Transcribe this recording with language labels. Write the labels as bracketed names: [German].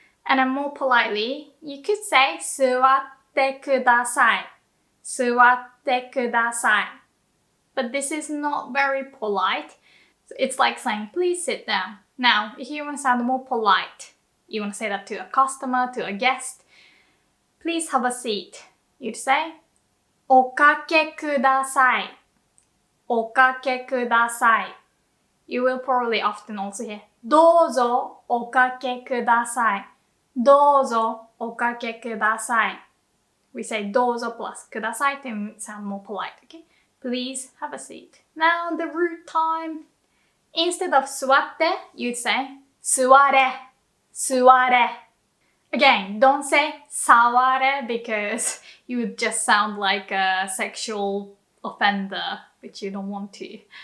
[English] And then more politely, you could say 座ってください. [Japanese] 座ってください. [English] But this is not very polite. It's like saying please sit down. Now, if you want to sound more polite, you want to say that to a customer, to a guest, please have a seat. You'd say おかけください. [Japanese] おかけください. [English] You will probably often also hear どうぞおかけください. [Japanese] どうぞおかけください. [English] We say どうぞ plus ください to sound more polite, okay? Please have a seat. Now the rude time. Instead of 座って, you'd say [Japanese] 座れ, 座れ. [English] Again, don't say 触れ because you would just sound like a sexual offender, which you don't want to.